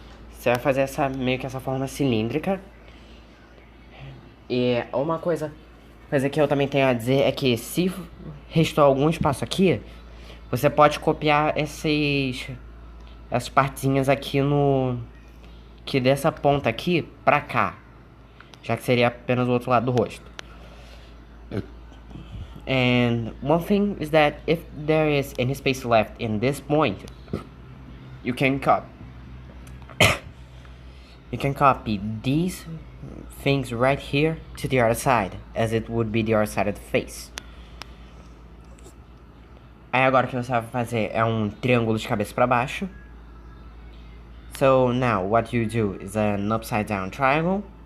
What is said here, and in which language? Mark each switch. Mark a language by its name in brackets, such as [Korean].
[Portuguese] Você vai fazer meio que essa forma cilíndrica. E uma coisa que eu também tenho a dizer é que se restou algum espaço aqui, você pode copiar essas partezinhas aqui que dessa ponta aqui pra cá, já que seria apenas o outro lado do rosto. [English] And one thing is that if there is any space left in this point, you can copy these things right here to the other side, as it would be the other side of the face. [Portuguese] Aí agora o que você vai fazer é um triângulo de cabeça para baixo. [English] So now what you do is an upside down triangle.